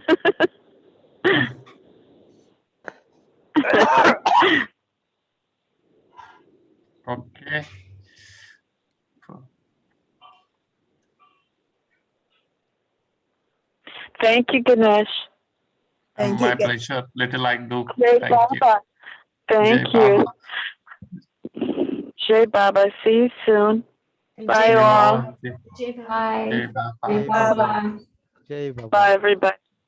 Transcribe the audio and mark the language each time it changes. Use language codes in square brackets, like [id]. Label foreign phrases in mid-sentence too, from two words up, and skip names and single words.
[en] Okay. Thank you, Ganesh. My pleasure. Little I do. Jai Thank you. Baba. Thank Jai you. Baba. [hi] Jai Baba. [en] See you soon. Bye, all. Jai Bye. Baba. [hi] Jai Baba. Jai Baba. [en] Bye, everybody.